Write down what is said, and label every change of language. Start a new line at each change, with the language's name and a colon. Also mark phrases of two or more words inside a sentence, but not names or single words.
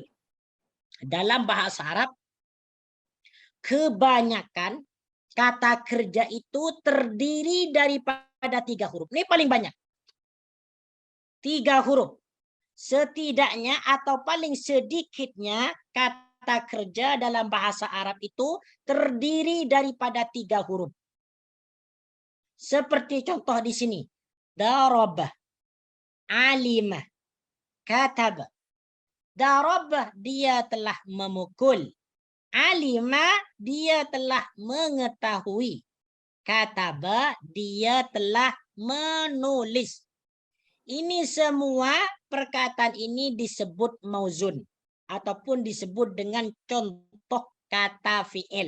Malay: Dalam bahasa Arab, kebanyakan kata kerja itu terdiri daripada 3 huruf. Ini paling banyak. 3 huruf. Setidaknya atau paling sedikitnya kata kerja dalam bahasa Arab itu terdiri daripada 3 huruf. Seperti contoh di sini.
Arabic: ضرب، علم، كتب.
Malay: Darabah, dia telah memukul. Alimah, dia telah mengetahui. Katabah, dia telah menulis. Ini semua perkataan ini disebut mauzun ataupun disebut dengan contoh kata fi'il.